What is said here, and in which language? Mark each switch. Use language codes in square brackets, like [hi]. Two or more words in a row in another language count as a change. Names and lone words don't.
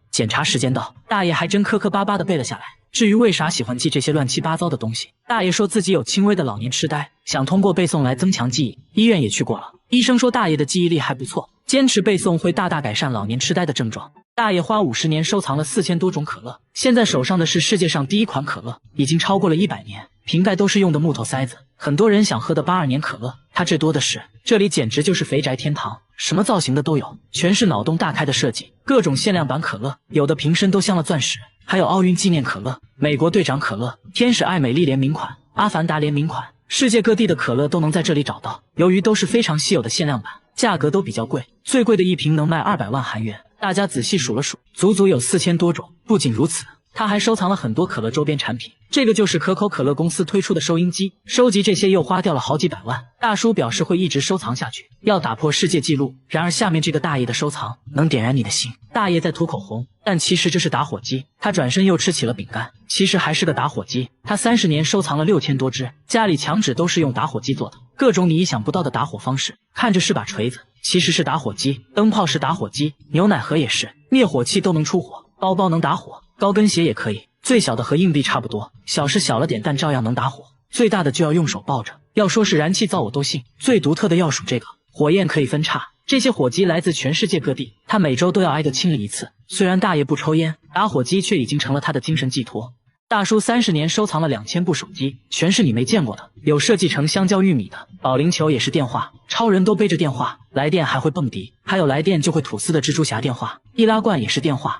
[zh] 檢查時間到，大爺還真磕磕巴巴地背了下來。至於為啥喜歡記這些亂七八糟的東西，大爺說自己有輕微的老年痴呆，想通過背誦來增強記憶。醫院也去過了，醫生說大爺的記憶力還不錯，堅持背誦會大大改善老年痴呆的症狀。大爺花50年收藏了4000多種可樂，現在手上的是世界上第1款可樂，已經超過了100年，瓶蓋都是用的木頭塞子。很多人想喝的82年可樂，他這多的是。這裡簡直就是肥宅天堂，什麼造型的都有，全是腦洞大開的設計。各種限量版可樂，有的瓶身都鑲了鑽石，還有奧運紀念可樂、美國隊長可樂、天使愛美麗聯名款、阿凡達聯名款，世界各地的可樂都能在這裡找到。由於都是非常稀有的限量版，價格都比較貴，最貴的一瓶能賣200萬韓元。大家仔細數了數，足足有4000多種。不僅如此，他還收藏了很多可樂周邊產品。這個就是可口可樂公司推出的收音機，收集這些又花掉了好幾百萬。大叔表示會一直收藏下去，要打破世界紀錄。然而下面這個大爺的收藏能點燃你的心。大爺在塗口紅，但其實這是打火機。他轉身又吃起了餅乾，其實還是個打火機。他30年收藏了6000多支，家裡牆紙都是用打火機做的，各種你意想不到的打火方式。看着是把錘子，其實是打火機。燈泡是打火機，牛奶盒也是，滅火器都能出火，包包能打火，高跟鞋也可以。最小的和硬币差不多，小是小了點，但照樣能打火。最大的就要用手抱着。要說是燃氣灶我都信，最獨特的要數這個，火焰可以分叉。這些火机來自全世界各地，他每周都要挨個清理一次。雖然大爺不抽煙，打火機卻已經成了他的精神寄託。大叔30年收藏了2000部手機，全是你沒見過的，有設計成香蕉玉米的，保齡球也是電話，超人都背着電話，來電還會蹦迪，還有來電就會吐絲的蜘蛛俠電話，易拉罐也是電話。